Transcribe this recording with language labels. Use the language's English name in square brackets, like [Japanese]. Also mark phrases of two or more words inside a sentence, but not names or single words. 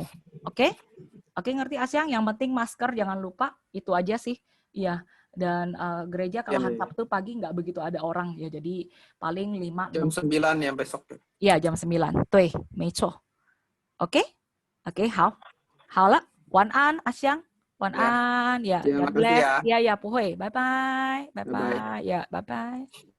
[Indonesian] Oke? Oke, ngerti Asyang? Yang penting masker jangan lupa. Itu aja sih. Iya. Dan gereja kalau hari Sabtu pagi nggak begitu ada orang ya. Jadi paling 5 jam 9 ya besok. Iya, jam 9. Tuh, Mecho. Oke? Oke, [Chinese] hao了，晚安，阿香，晚安，ya, [English] God bless, [Indonesian] ya, [Chinese] 不会，拜拜，拜拜，ya, 拜拜。